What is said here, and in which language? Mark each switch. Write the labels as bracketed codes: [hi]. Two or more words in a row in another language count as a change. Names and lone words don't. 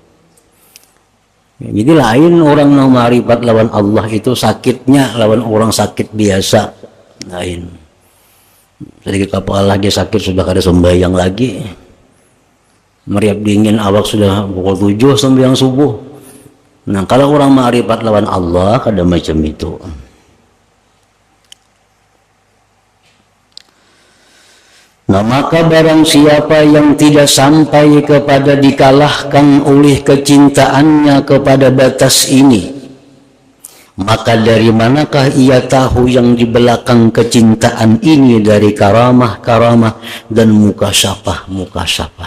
[bjn] Jadi lain orang yang ma'rifat lawan Allah itu sakitnya lawan orang sakit biasa. Lain. Sedikit kepala lagi sakit sudah kada sembahyang lagi. Meriap dingin awak sudah pukul 7 sembahyang subuh. Nah, kalau orang ma'rifat lawan Allah kada macam itu. [id] Nah, maka barang siapa yang tidak sampai kepada dikalahkan oleh kecintaannya kepada batas ini, maka dari manakah ia tahu yang di belakang kecintaan ini dari karamah-karamah dan mukasyafah-mukasyafah.